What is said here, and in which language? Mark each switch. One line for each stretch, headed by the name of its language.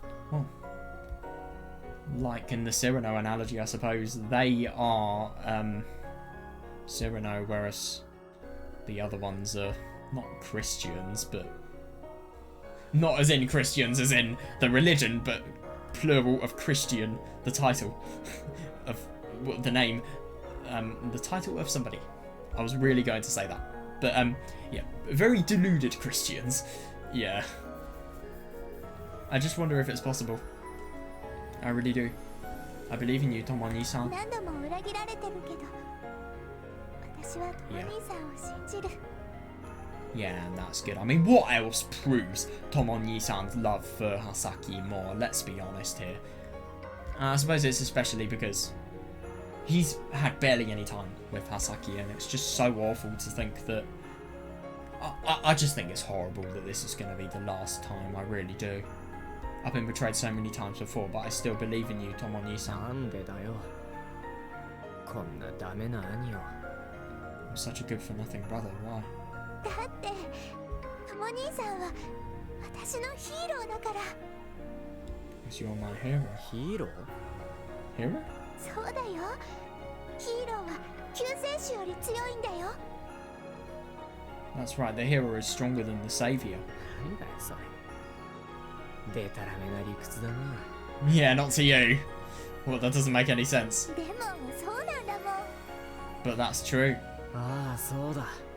English: Well, like in the Cyrano analogy, I suppose, they are Cyrano, whereas the other ones are not Christians, but not as in Christians as in the religion, but plural of Christian, the title of the name, the title of somebody. I was really going to say that. But, yeah, very deluded Christians. Yeah. I just wonder if it's possible. I really do. I believe in you, Tomoni-san.
Japanese: 何度も裏切られてるけど、私はトモ兄さんを信じる。
English: Yeah, and that's good. I mean, what else proves Tomoni-san's love for Hasaki more? Let's be honest here. I suppose it's especially because he's had barely any time with Hasaki, and it's just so awful to think that... I just think it's horrible that this is going to be the last time. I really do. I've been betrayed so many times before, but I still believe in you, Tomoni-san.
Japanese: なんでだよ。こんなダメな兄を。
English: I'm such a good-for-nothing brother. Why?
Japanese: だってトモ兄さんは私のヒーローだから。
English: Because you're my hero.
Japanese: ヒーロー？
English: Hero?
Japanese: そうだよ。ヒーローは救世主より強いんだよ。
English: That's right, the hero is stronger than the savior.
Japanese: なんだよそれ。でたらめな理屈だな。
English: Yeah, not to you. Well, that doesn't make any sense.
Japanese: でもそうなんだもん。
English: But that's true.
Japanese: ああ、そうだ。